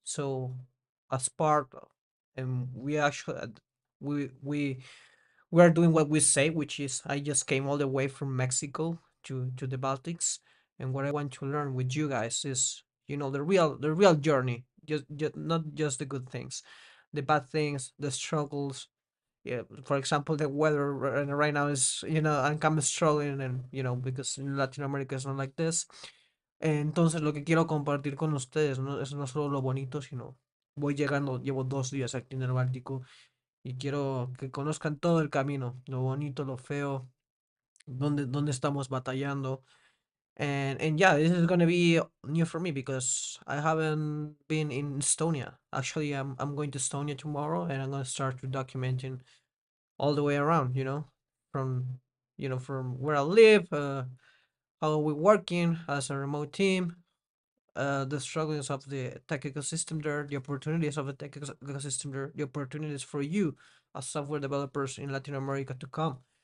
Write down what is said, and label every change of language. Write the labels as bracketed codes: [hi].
[en] So as part of, and we actually we are doing what we say, which is I just came all the way from Mexico to the Baltics, and what I want to learn with you guys is the real journey, just not just the good things, the bad things, the struggles. Yeah, for example, the weather right now is I'm kind of struggling, and because in Latin America it's not like this. [es] Entonces lo que quiero compartir con ustedes no es no solo lo bonito, sino voy llegando, llevo 2 días aquí en el Báltico y quiero que conozcan todo el camino, lo bonito, lo feo, dónde estamos batallando. [en] And yeah, this is gonna be new for me because I haven't been in Estonia. Actually, I'm going to Estonia tomorrow, and I'm gonna start to documenting all the way around. From from where I live, how we're working as a remote team, the struggles of the tech ecosystem there, the opportunities of the tech ecosystem there, the opportunities for you as software developers in Latin America to come.